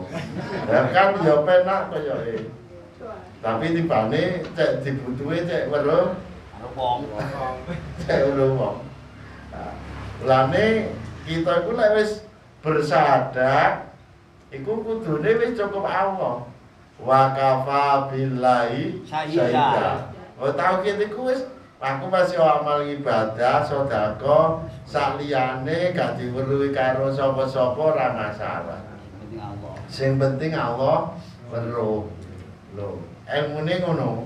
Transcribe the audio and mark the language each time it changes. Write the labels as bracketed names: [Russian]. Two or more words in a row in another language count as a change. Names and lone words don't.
[Javanese] Lah kan ya penak koyoke. Tapi tibane cek dibutuhe cek weruh karo wong. cek weruh wong. Lane kita iku lek wis bersyahadat iku kudune wis cukup Allah. [Arabic] Wa kafa billahi syahida. [Javanese] Oh tau kene iku wis aku masih amal ibadah, sedekah, saliyane gak diweruhi karo sapa-sapa ora masalah. Penting Allah. Sing penting Allah weruh. Lho, ilmune ngono.